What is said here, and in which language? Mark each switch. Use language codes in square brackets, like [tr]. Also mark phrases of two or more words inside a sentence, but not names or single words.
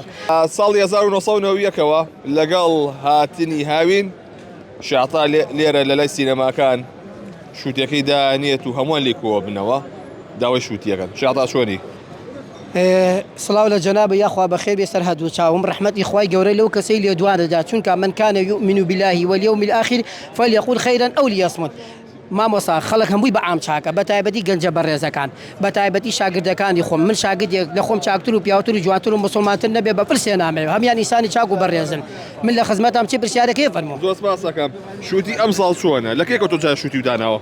[ckb] ساڵی 1990ەوە لەگەڵ هاتنی هاوین شعتا لێرە لە لای سینەماکان شووتەکەی دانێت و هەمووان لێ کۆوە بنەوە داوای شووتیەکەن. شعتا چۆنی؟ سڵاو لە جەنابە یاخوا بەخێر بێ سەر هەدوو چاوم ڕەحمەتی خوای گەورەی لەو کەسەی لێ دوانەدا، چونکە [ar] من کان یؤمن بالله واليوم الآخر فليقل خيرا أو ليصمت. [ckb] مامۆستا خەڵک هەمووی بە ئام چاکە، بە تایبەتی گەنجە بەڕێزەکان، بە تایبەتی شاگردەکانی خۆم. من شاگردێک لە خۆم چاکتر و پیاوتر و جوانتر و مسلمانتر نەبێ بە پرسێ نامەوێ، هەمیان ئینسانی چاک و بەڕێزن. من لە خزمەتام چی پرسیارەکەی فەرموو. زۆر سپاس دەکەم. شووتی ئەم ساڵ چۆنە؟ لە کێکە تۆ جا شووتی داناوە؟